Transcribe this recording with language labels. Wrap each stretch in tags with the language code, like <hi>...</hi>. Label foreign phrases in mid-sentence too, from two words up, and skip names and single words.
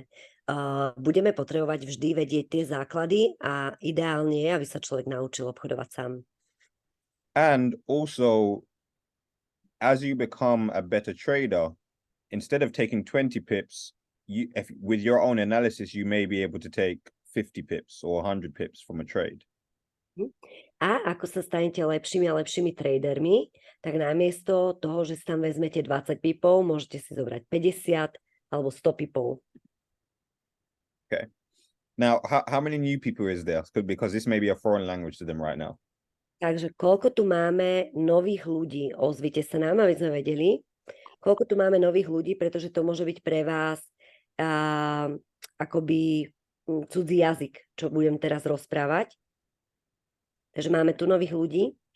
<sk>Budeme potrebovať vždy vedieť tie základy a ideálne je, aby sa človek naučil obchodovať sám.</sk> <en>And also, as you become a better trader, instead of taking 20 pips, with your own analysis, you may be able to take 50 pips or 100 pips from a trade.</en> <sk>A ako sa stanete lepšími a lepšími tradermi, tak namiesto toho, že si tam vezmete 20 pipov, môžete si zobrať 50 alebo 100 pipov.</sk> <en>Okay. Now, how many new people is there? Because this may be a foreign language to them right now.</en> <sk>Takže koľko tu máme nových ľudí? Ozvite sa nám, aby sme vedeli. Koľko tu máme nových ľudí, pretože to môže byť pre vás akoby cudzí jazyk, čo budem teraz rozprávať. Takže máme tu nových ľudí.</sk>